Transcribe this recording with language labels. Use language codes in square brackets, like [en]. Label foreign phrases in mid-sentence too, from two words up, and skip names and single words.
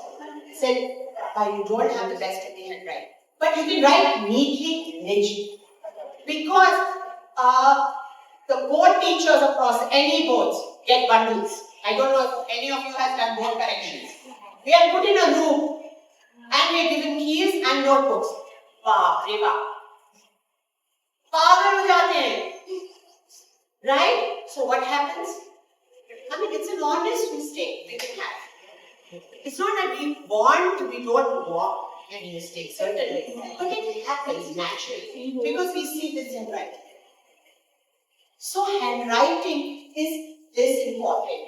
[en] Said, you don't have the best in handwriting, but you can write neatly, rigidly. Because the board teachers across any boards get bundles. I don't know if any of you has done board corrections. We are put in a room and we are given keys and notebooks. [hi] बाप रे बाप पागल हो जाते हैं [en] Right? So what happens? I mean, it's an honest mistake we can have. It's not that we don't want any mistakes, certainly. But it happens naturally because we see this in writing. So handwriting is this important.